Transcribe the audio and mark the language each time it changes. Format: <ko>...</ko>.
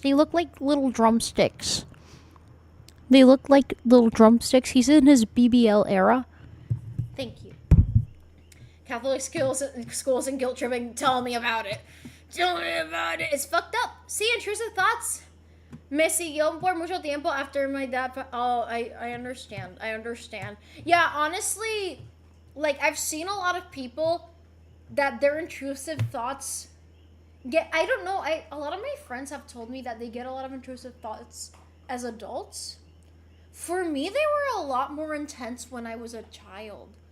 <en>They look like little drumsticks. He's in his BBL era. Thank you. Catholic schools and guilt tripping. Tell me about it. It's fucked up. See, intrusive thoughts.</en> <es>Me siguió por mucho tiempo</es> <en>after my dad. Oh, I understand. Yeah, honestly, like, I've seen a lot of people that their intrusive thoughts get. I don't know. A lot of my friends have told me that they get a lot of intrusive thoughts as adults. For me, they were a lot more intense when I was a child.</en>